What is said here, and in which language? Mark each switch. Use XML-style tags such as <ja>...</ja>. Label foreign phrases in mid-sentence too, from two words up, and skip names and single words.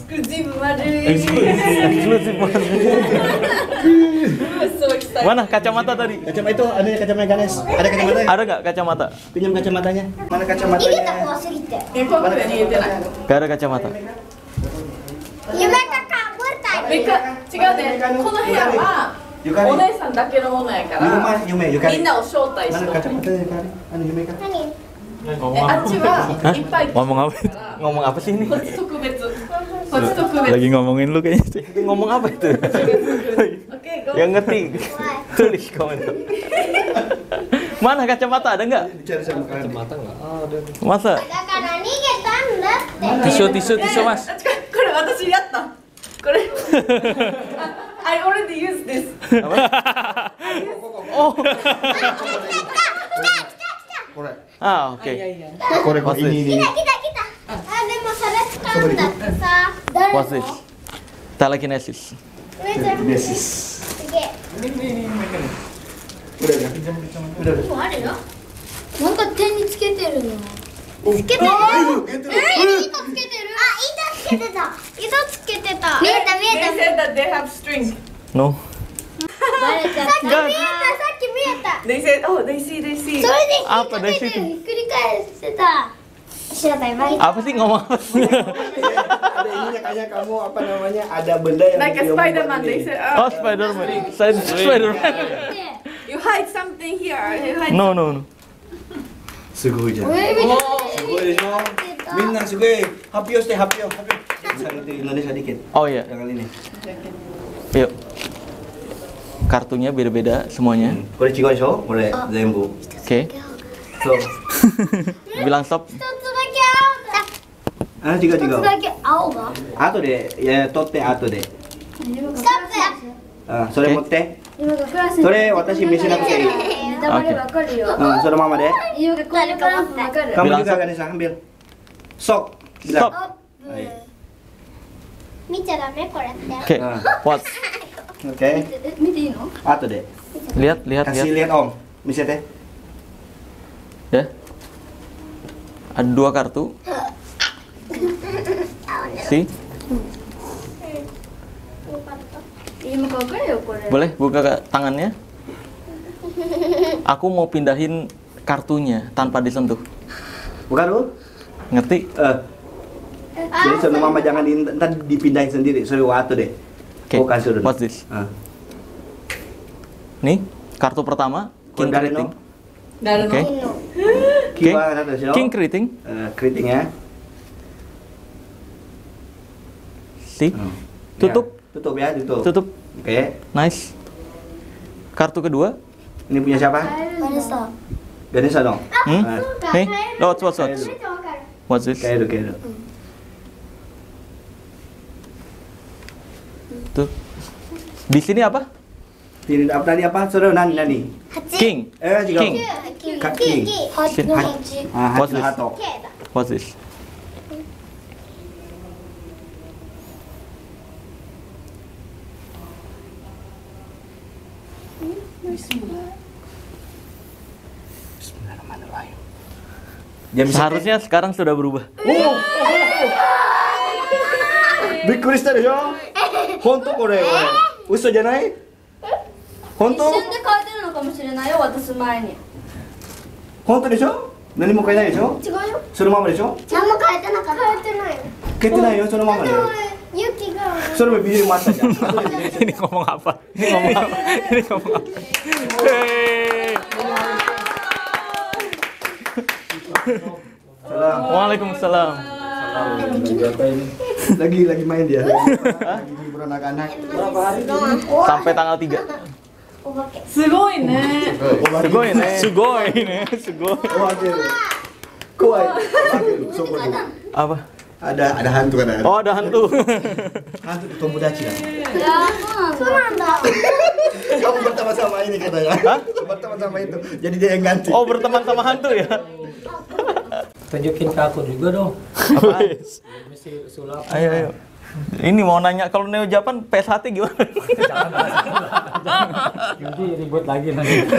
<id>Eksklusif banget. Eksklusif banget.</id> <en>So excited.</en> <id>Mana kacamata tadi? Kacamata itu ada kacamata Ganes. Ada kacamata? Ada nggak kacamata? Pinjam kacamatanya. Mana kacamatanya? Gak ada kacamata.</id> <ja>夢がかぶった違うね。この部屋はお姉さんだけのものやから、みんなを招待して。あっちはいっぱい。</ja> <id>Ngomong apa? Ngomong apa sih ini?</id> <ja>こっち特別。こっち特別。</ja> <id>Lagi ngomongin lu kayaknya sih. Ngomong apa itu? Oke, go. Yang ngerti. Tulis komentar. Mana kacamata ada nggak? Kacamata nggak ada. Masa?</id> <ja>だから逃げたんだって</ja> <id>Tisu, tisu, tisu mas.</id> <ja>これ私やった。これ。</ja> <en>I already used this. Oh.</en> <ja>これ。</ja> <id>Ah, oke.</id> <ja>これこれ。ini 来た来たあでもそれ使うんだってさ誰</ja> <en>What's this? Telekinesis.</en> <ja>めちゃめちゃすげえ</ja> <id>Udah ya. Udah.</id> <ja>もうあるよなんか手につけてるのつけてる糸つけてるあ糸つけてた糸つけてた見えた見</ja> <en>They</en> <ja>えた</ja> <en>said that they have string. No.</en> <ja>バレちゃったさっき見えたさっき見えた</ja> <en>They said, oh, they see, they see.</en> <ja>それであやっぱ引っ掛けてひっくり返してた知らないバレ</ja> <id>Apa sih ngomong apa sih? Ada ininya kayak kamu apa namanya? Ada benda yang</id> <en>Like a</en> <id>yang Spider-Man, membuat</id> <en>they</en> <id>ini.</id> <en>said, Oh, Spider-Man. Spider-Man. you hide something here. You hide No, no, no.</en> <ja>すごいじゃん。上見てすごいでしょ。みんなすごい発表して発表。</ja> <id>Misalnya di Indonesia dikit. Oh iya. Yang kali ini. Yuk. Kartunya beda-beda semuanya.</id> <ja>これ違うでしょ。これ全部。</ja> <id>Oke.</id> <ja>そう。</ja> <id>Bilang stop.</id> <ja>一つだけ青だあ、違う違う。一つだけ青が後で取って後で。ストッそれ持って。プそれ私見せなくていい。ネタバレわかるよそのままで。色がこれからわかる</ja> <id>Kamu juga Ganesha ambil. Sok. Bilang. Stop.</id> <ja>見ちゃダメこれって</ja> <id>Oke. What? Oke.</id> <ja>見ていいの後で。</ja> <id>Lihat, lihat, Kasih lihat. lihat Om. Misete. Ya. Ada 2 kartu. Si.</id> <ja>今かわかるよこれ</ja> <id>Boleh buka tangannya? Aku mau pindahin kartunya tanpa disentuh. Bukan lu? Ngerti? Jadi sama mama jangan ntar dipindahin sendiri. Sorry waktu deh. Oke. Oh, kasih dulu.</id> <en>What's this?</en> <id>Nih, kartu pertama King Dari Keriting. no. Dari Oke. Kiwa satu show. King Keriting. Keriting ya. Si. Tutup. Tutup ya, tutup. Tutup. Oke. Nice. Kartu kedua. Ini punya siapa? Ganesha Ganesha dong. Nih,</id> <en>what's what's. What's this?</en> <id>Kayak itu. Tuh. Di sini apa? Ini apa tadi apa? Suruh nani. King. Juga. King. King.</id> <en>What's this? Hato. What's this?</en> <ar>بسم الله الرحمن الرحيم.</ar> <id>Seharusnya sekarang sudah berubah.</id> <ja>びっくりしたでしょ? ほんとこれ？うそじゃない? 一ほんと? 瞬で変えてるのかもしれないよ渡す前に本当でしょ？何も変えないでしょ？違うよそのままでしょ？何も変えてなかった変えてないよ変えてないよ、そのままで。ユキがそれもビニールもあったじゃん。</ja> <id>Ini ngomong apa? Ini ngomong apa? Ini ngomong apa? Hei. Salam. Waalaikumsalam. Lagi main dia. Lagi liburan anak-anak. Sampai tanggal 3.</id> <ja>お化けすごいね。すごいね。すごいね。すごい. Kuai. Sokoro.</ja> <id>Apa? Ada hantu kan ada. Oh, ada hantu. Hantu tomodachi kan.</id> <ja>いやそうなんだ</ja> <id>Kamu berteman sama ini katanya. Hah? Berteman sama itu. Jadi dia yang ganti. Oh, berteman sama hantu ya? Tunjukin ke aku juga dong. Apaan? Mesti sulap. Ayo, ayo. Ini mau nanya kalau Neo Japan PS1 gimana? Jadi ribut lagi nanti.</id>